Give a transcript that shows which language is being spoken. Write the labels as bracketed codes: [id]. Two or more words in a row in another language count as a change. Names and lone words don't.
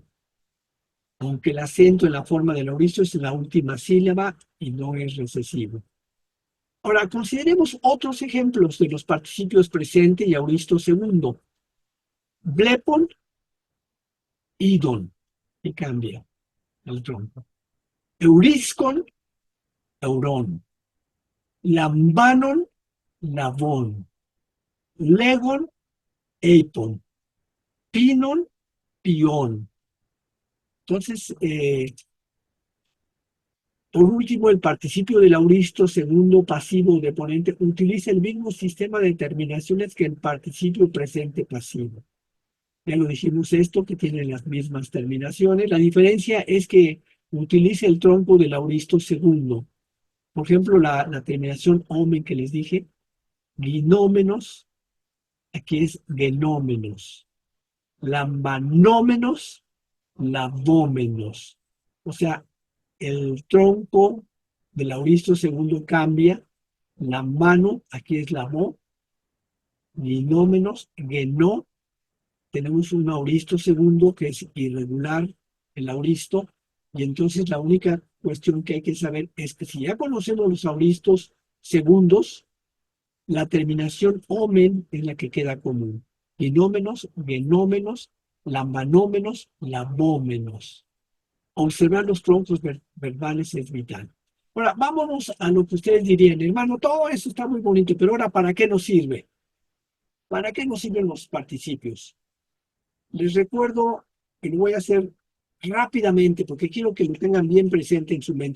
[es] Aunque el acento en la forma del auristo es en la última sílaba y no es recesivo. Ahora, consideremos otros ejemplos de los participios presente y auristo segundo. [el] βλέπων, ἰδών, [es] y cambia el tronco. [el] εὑρίσκων, εὑρών. λαμβάνων, λαβών. λέγων, εἰπών. πίνων, πιών. [es] Entonces, por último, el participio del auristo segundo pasivo de ponente utiliza el mismo sistema de terminaciones que el participio presente pasivo. Ya lo dijimos esto, que tiene las mismas terminaciones. La diferencia es que utiliza el tronco del auristo segundo. Por ejemplo, la terminación omen que les dije, ginómenos, aquí es genómenos. [el] λαμβανόμενος, λαβόμενος. [es] O sea, el tronco del auristo segundo cambia. La mano, aquí es lavó. Ginómenos, genó. Tenemos un auristo segundo que es irregular, el auristo, y entonces la única cuestión que hay que saber es que si ya conocemos los auristos segundos, la terminación omen es la que queda común. [el] γινόμενος, γενόμενος, λαμβανόμενος, λαβόμενος. [es] Observar los troncos verbales es vital. Ahora, vámonos a lo que ustedes dirían, hermano, todo eso está muy bonito, pero ahora, ¿para qué nos sirve? ¿Para qué nos sirven los participios? Les recuerdo que lo voy a hacer rápidamente porque quiero que lo tengan bien presente en su mente.